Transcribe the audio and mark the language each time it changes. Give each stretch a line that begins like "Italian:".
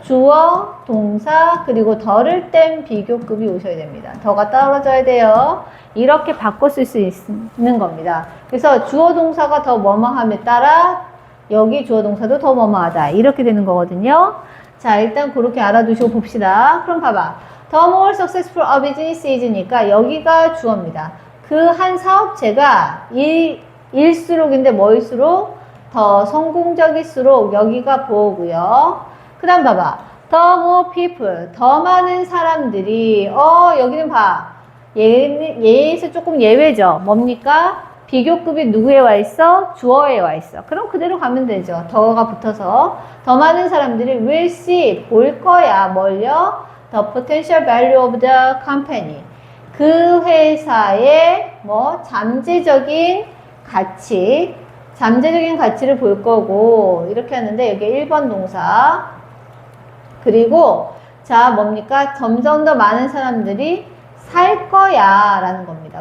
Korean: 주어, 동사, 그리고 더를 뺀 비교급이 오셔야 됩니다. 더가 떨어져야 돼요. 이렇게 바꿔 쓸 수 있는 겁니다. 그래서 주어, 동사가 더 뭐뭐함에 따라 여기 주어, 동사도 더 뭐뭐하다 이렇게 되는 거거든요. 자, 일단 그렇게 알아두시고 봅시다. 그럼 봐봐.
English: The more successful a business is니까 여기가 주어입니다.
Korean: 그 한 사업체가 일수록인데 뭐일수록 더 성공적일수록 여기가 보호고요. 그 다음 봐봐.
English: The more people,
Korean: 더 많은 사람들이 여기는 봐. 얘에서 조금 예외죠. 뭡니까? 비교급이 누구에 와 있어? 주어에 와 있어. 그럼 그대로 가면 되죠. 더가 붙어서 더 많은 사람들이
English: will see,
Korean: 볼 거야. 뭘요?
English: The potential value of the company.
Korean: 그 회사의 잠재적인 가치, 잠재적인 가치를 볼 거고 이렇게 하는데 여기 1번 동사 그리고 자 뭡니까? 점점 더 많은 사람들이 살 거야 라는 겁니다.